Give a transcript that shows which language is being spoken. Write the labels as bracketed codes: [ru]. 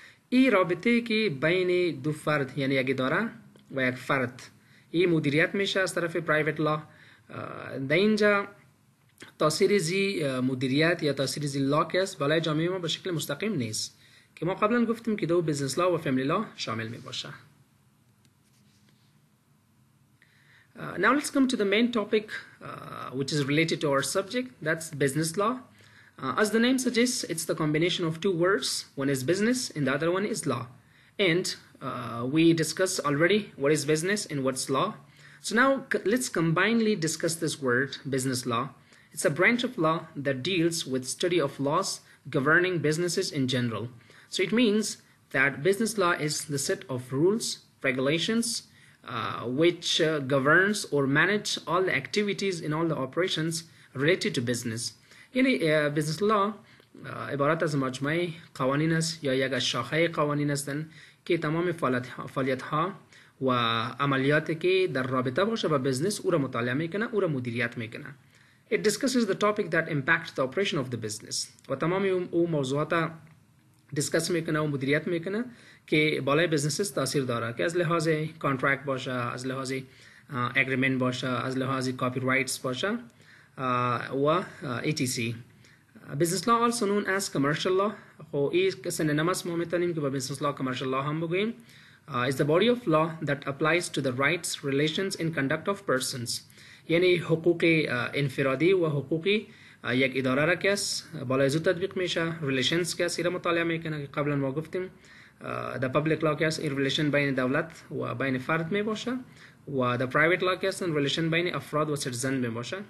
[fa] این رابطه که بین دو فرد یعنی یک اداره و یک فرد این مدیریت میشه از طرف پرایوت لا. در اینجا تاثیر زی مدیریت یا تاثیر زی لا که است بالای جامعه ما به شکل مستقیم نیست که ما قبلا گفتیم که دو بزنس لا و فامیلی لا شامل می باشه. [en] Now let's come to the main topic which is related to our subject, that's business law. As the name suggests, it's the combination of two words. One is business and the other one is law. And we discussed already what is business and what's law. So now let's combinedly discuss this word, business law. It's a branch of law that deals with study of laws governing businesses in general. So it means that business law is the set of rules, regulations, which governs or manage all the activities in all the operations related to business. [fa] یعنی بزنس لا عبارت از مجموعه قوانین است یا یک شاخه قوانین هستند که تمام فعالیت ها و عملیات که در رابطه باشه با بزنس او را مطالعه میکنه، او را مدیریت میکنه. [en] It discusses the topic that impacts the operation of the business. [fa] و تمام او موضوعات دیسکس میکنه و مدیریت میکنه که بالای بزنسز تاثیر داره، که از لحاظ کانترکت باشه، از لحاظ اگریمنت باشه، از لحاظ کاپی رایتس باشه و etc. [en] Business law also known as commercial law. [fa] خب این سننم است ما میتونیم که با business law commercial law هم بگوییم. [en] Is the body of law that applies to the rights, relations and conduct of persons. [fa] یعنی حقوق انفرادی و حقوق یک اداره را که است بالای زود تطبیق میشه. ریلیشنز که است را مطالعه میکنه که قبلا ما گفتیم the public law که است این ریلیشن بین دولت و بین فرد می باشه و the private law که است ریلیشن بین افراد و سیتیزن می باشه.